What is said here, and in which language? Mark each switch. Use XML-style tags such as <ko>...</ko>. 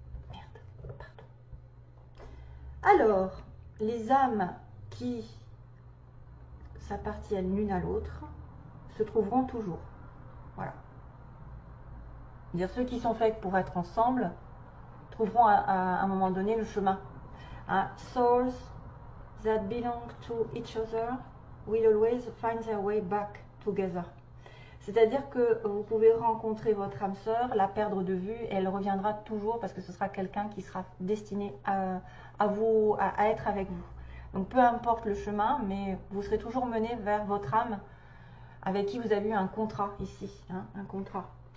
<fr>Merde, pardon. Alors, les âmes qui s'appartiennent l'une à l'autre se trouveront toujours. Voilà. C'est-à-dire ceux qui sont faits pour être ensemble trouveront à un moment donné le chemin. Hein?</fr> <en>Souls that belong to each other will always find their way back together.</en> <fr>C'est-à-dire que vous pouvez rencontrer votre âme sœur, la perdre de vue, et elle reviendra toujours parce que ce sera quelqu'un qui sera destiné à être avec vous. Donc peu importe le chemin, mais vous serez toujours mené vers votre âme avec qui vous avez eu un contrat ici, hein, un contrat.</fr>